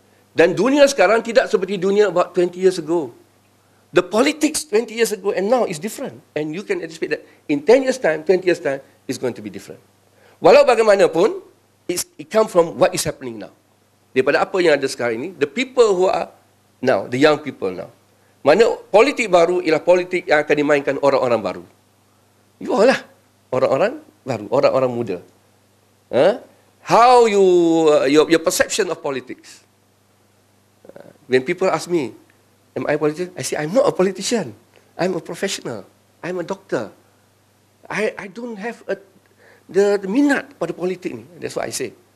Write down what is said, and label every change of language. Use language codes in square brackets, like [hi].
[ms] Dan dunia sekarang tidak seperti dunia [en] about 20 years ago. The politics 20 years ago and now is different. And you can anticipate that in 10 years time, 20 years time, is going to be different. [ms] Walau bagaimanapun, [en] it comes from what is happening now. [ms] Daripada apa yang ada sekarang ini, [en] the people who are now, the young people now. [ms] Mana politik baru ialah politik yang akan dimainkan orang-orang baru. [en] You all [ms] lah. Orang-orang baru, orang-orang muda. [en] How your perception of politics. When people ask me, am I a politician? I say, I'm not a politician. I'm a professional. I'm a doctor. I don't have the [ms] minat pada politik ni. [en] That's what I say.